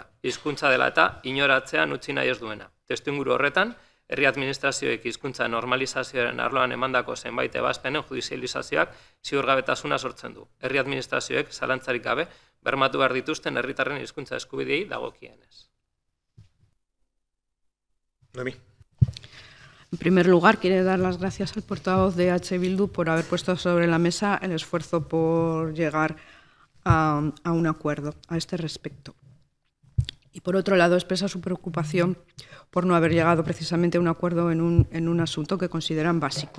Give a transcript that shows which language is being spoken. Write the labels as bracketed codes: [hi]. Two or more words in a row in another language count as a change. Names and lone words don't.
[eu] Hizkuntza dela eta inoratzean utzi nahi ez duena. Testuinguru horretan, herri administrazioek hizkuntza normalizazioaren arloan emandako zenbait ebazpenen judizializazioak ziurgabetasuna sortzen du. Herri administrazioek zalantzarik gabe bermatu behar dituzten herritarren hizkuntza eskubideei dagokienez. Noemí. [es] En primer lugar, quiero dar las gracias al portavoz de H. Bildu por haber puesto sobre la mesa el esfuerzo por llegar a un acuerdo a este respecto. Y por otro lado, expresa su preocupación por no haber llegado precisamente a un acuerdo en un asunto que consideran básico.